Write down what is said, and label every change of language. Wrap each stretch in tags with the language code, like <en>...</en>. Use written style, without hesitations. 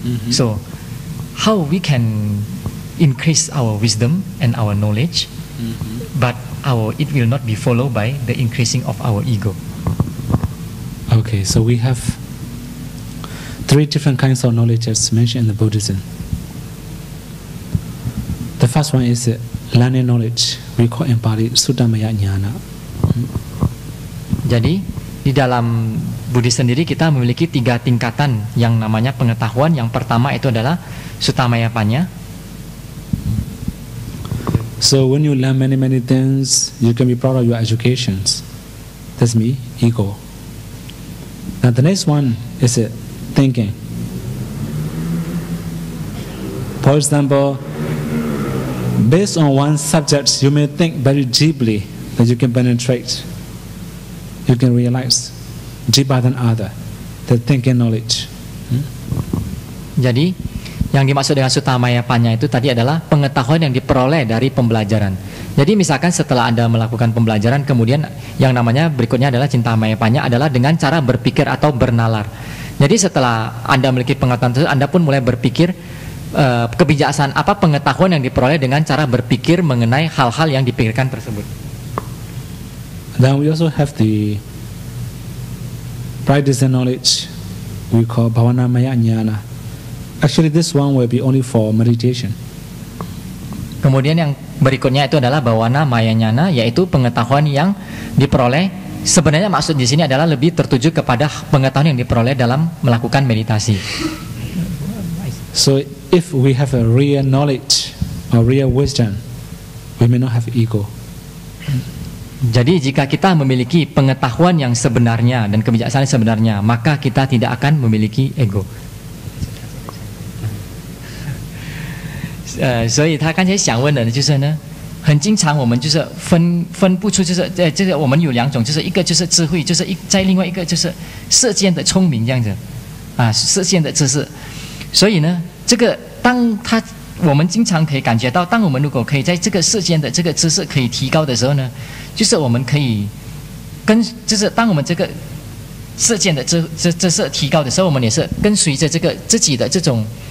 <en>So how we can increase our wisdom and our knowledge, but it will not be followed by the increasing of our ego. Okay, so we have 3 different kinds of knowledge as mentioned in the Buddhism. The first one is learning knowledge. We call in Pali Suttamaya Jnana.</en> <id>Jadi di dalam Buddhis sendiri kita memiliki 3 tingkatan yang namanya pengetahuan. Yang pertama itu adalah Suttamaya Panya.</id> <en>So when you learn many things, you can be proud of your educations. That's me, ego. Now the next one is thinking. For example, based on one subject, you may think very deeply that you can penetrate. You can realize deeper than other, the thinking knowledge.</en> <id>Jadi yang dimaksud dengan Suttamaya Panya itu tadi adalah pengetahuan yang diperoleh dari pembelajaran. Jadi misalkan setelah Anda melakukan pembelajaran, kemudian yang namanya berikutnya adalah Cintamaya Panya adalah dengan cara berpikir atau bernalar. Jadi setelah Anda memiliki pengetahuan tersebut, Anda pun mulai berpikir kebijaksanaan apa pengetahuan yang diperoleh dengan cara berpikir mengenai hal-hal yang dipikirkan tersebut.</id> <en>Then we also have the practice and knowledge we call Bhavanamaya Jnana. Actually, this one will be only for meditation.</en> <id>Kemudian yang berikutnya itu adalah Bhawana Maya Jnana, yaitu pengetahuan yang diperoleh. Sebenarnya maksud di sini adalah lebih tertuju kepada pengetahuan yang diperoleh dalam melakukan meditasi.</id> <en>So, if we have a real knowledge or real wisdom, we may not have ego.</en> <id>Jadi jika kita memiliki pengetahuan yang sebenarnya dan kebijaksanaan sebenarnya, maka kita tidak akan memiliki ego.</id> <zh>所以他刚才想问的就是呢，很经常我们就是分不出，就是这个我们有2种，就是一个就是智慧，就是在另外一个就是世间的聪明这样子啊，世间的知识。所以呢，这个我们经常可以感觉到，当我们如果可以在这个世间的这个知识可以提高的时候呢，就是我们可以就是当我们这个世间的知识提高的时候，我们也是跟随着这个自己的这种。</zh>